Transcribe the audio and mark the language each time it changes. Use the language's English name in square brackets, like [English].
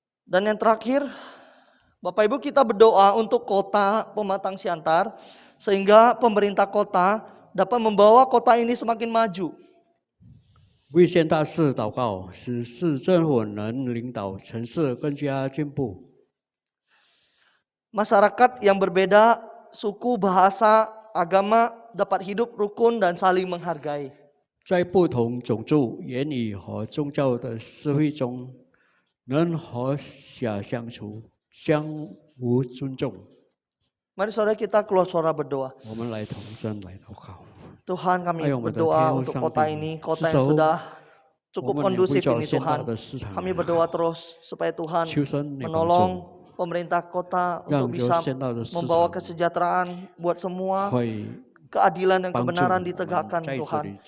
[Indonesian] Dan yang terakhir, Bapak Ibu, kita berdoa untuk kota Pematang Siantar, sehingga pemerintah kota dapat membawa kota ini semakin maju. [Chinese] 为县大事祷告，使市政府能领导城市更加进步。 [Indonesian] Masyarakat yang berbeda suku, bahasa, agama dapat hidup rukun dan saling menghargai. [Chinese] 在不同种族、言语和宗教的社会中，能和谐相处，相互尊重。 [Indonesian] Mari saudara kita keluar suara berdoa. [Chinese] 我们来同声来祷告。 [Indonesian] Tuhan, kami berdoa untuk kota ini, kota yang sudah cukup kondusif ini Tuhan. Kami berdoa terus supaya Tuhan menolong pemerintah kota untuk bisa membawa kesejahteraan buat semua, keadilan dan kebenaran ditegakkan Tuhan.